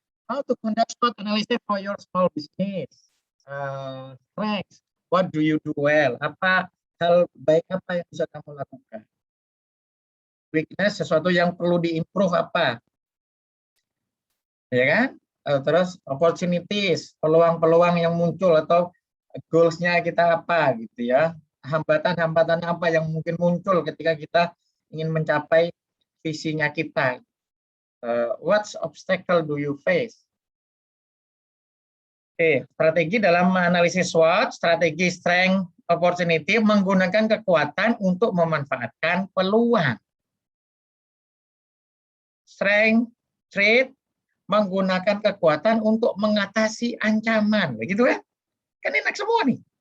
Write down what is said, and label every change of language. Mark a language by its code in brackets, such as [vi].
[en] How to conduct SWOT analysis for your small business? Strengths. What do you do well? [id] Apa hal baik apa yang bisa kamu lakukan? Weakness, sesuatu yang perlu diimprove apa? Ya kan? Terus opportunities, peluang-peluang yang muncul atau goals-nya kita apa gitu ya. Hambatan-hambatan apa yang mungkin muncul ketika kita ingin mencapai visinya kita. [en] What obstacle do you face? [id] Oke, strategi dalam analisis SWOT, strategi strength, opportunity, menggunakan kekuatan untuk memanfaatkan peluang. Strength, threat, menggunakan kekuatan untuk mengatasi ancaman. Begitu kan? Kan enak semua nih.